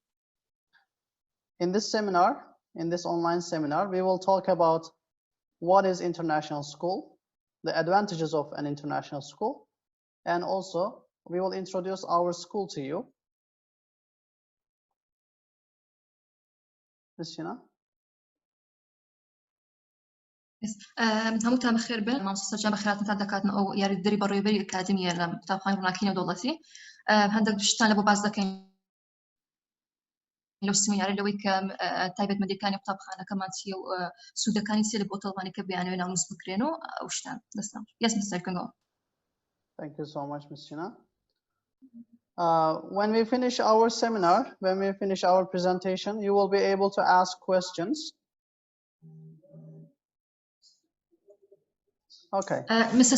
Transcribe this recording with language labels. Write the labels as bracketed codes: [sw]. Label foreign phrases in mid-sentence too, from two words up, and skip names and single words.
[en] In this seminar, in this online seminar, we will talk about what is international school, the advantages of an international school, and also we will introduce our school to you. Ms. Shina? [ckb] هەمووتان بەخێر بن مامۆستا سەرجان بەخێراتتان دەکاتن ئەو یاریدەری بەڕێوەبەری ئەکادمیە لە قوتابخانەی ڕۆناکی نێودەوڵەتی هەندێک شتان لە بۆ باز دەکەین لەو سمینارە لەوەی کە تایبەتمەندیەکانی قوتابخانەکەمان چییە و سوودەکانی چیە لە بۆ تەڵبانی کە بیانوێ ناونووس بکرێن و ئەو شتان دەستان. [en] Yes, Mr. Serkan. Thank you so much, Ms. Shina. When we finish our seminar, when we finish our presentation, you will be able to ask questions. Okay. Mr.